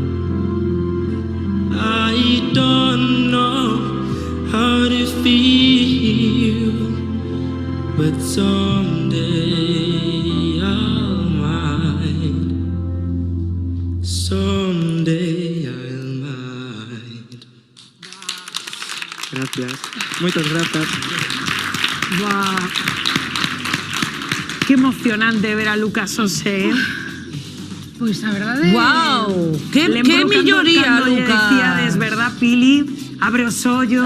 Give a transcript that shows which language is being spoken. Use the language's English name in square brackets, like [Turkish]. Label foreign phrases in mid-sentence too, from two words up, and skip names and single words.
[English] I don't know how to feel, but someday I'll mind. Someday I'll mind. [Galician] Gracias. Moitas grazas. Buah. Qué emocionante ver a Lucas Ose, ¿eh? Pois a verdade... Wow, que Lembro melloría, cando lle Lucas. decíades, verdad, Pili? Abre os ollos,